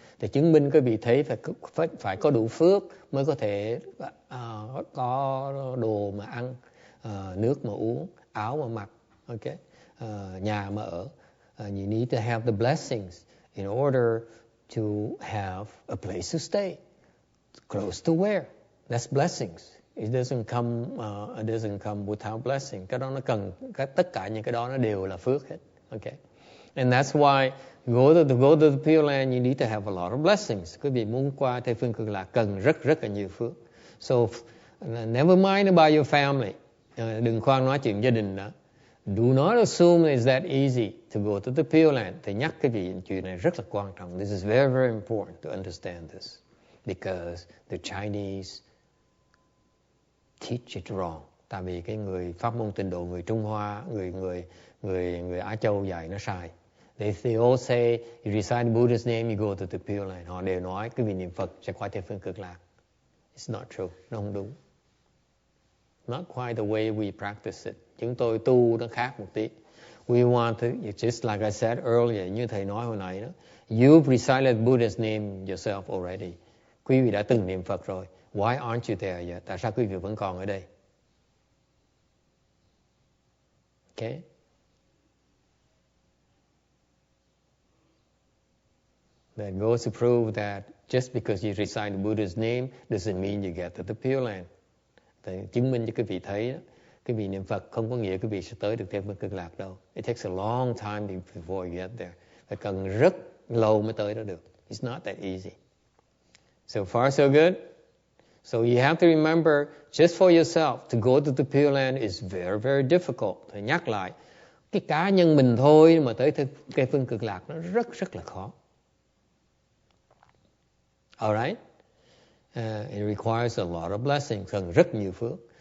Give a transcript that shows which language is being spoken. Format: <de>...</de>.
<vi>Để chứng minh quý vị thấy phải có đủ phước mới có thể có đồ mà ăn, nước mà uống, áo mà mặc, okay, nhà mà ở.</vi> <en>You need to have the blessings in order to have a place to stay, close to where. That's blessings. It doesn't come without blessing.</en> <vi>Cái đó nó cần, tất cả những cái đó nó đều là phước hết.</vi> <en>Okay, and that's why go to the Pure Land, you need to have a lot of blessings.</en> <vi>Quý vị muốn qua Tây Phương Cực Lạc cần rất là nhiều phước.</vi> <en>So never mind about your family.</en> <vi>Đừng khoan nói chuyện gia đình nữa.</vi> <en>Do not assume it's that easy to go to the Pure Land.</en> <vi>Thầy nhắc cái chuyện này rất là quan trọng.</vi> <en>This is very, very important to understand this. Because the Chinese teach it wrong.</en> <vi>Tại vì cái người pháp môn tịnh độ, người Trung Hoa, người Á Châu dạy nó sai.</vi> <en>They all say, you recite Buddha's name, you go to the Pure Land.</en> <vi>Họ đều nói cái vị niệm Phật sẽ qua Tây Phương Cực Lạc.</vi> <en>It's not true.</en> <vi>Nó không đúng.</vi> <en>Not quite the way we practice it.</en> <vi>Chúng tôi tu nó khác một tí.</vi> <en>We want to, just like I said earlier,</en> <vi>như thầy nói hồi nãy đó,</vi> <en>you've recited Buddha's name yourself already.</en> <vi>Quý vị đã từng niệm Phật rồi.</vi> <en>Why aren't you there yet?</en> <vi>Tại sao quý vị vẫn còn ở đây?</vi> <en>Okay? That goes to prove that just because you recite Buddha's name doesn't mean you get to the Pure Land.</en> <vi>Thì chứng minh cho quý vị thấy đó, quý vị niệm Phật không có nghĩa quý vị sẽ tới được Tây Phương Cực Lạc đâu.</vi> <en>It takes a long time before you get there.</en> <vi>Phải cần rất lâu mới tới đó được.</vi> <en>It's not that easy. So far so good. So you have to remember, just for yourself, to go to the Pure Land is very, very difficult.</en> <vi>Thì nhắc lại, cái cá nhân mình thôi mà tới Tây Phương Cực Lạc nó rất là khó.</vi> <en>Alright? It requires a lot of blessings,</en> <vi>cần rất nhiều phước.</vi>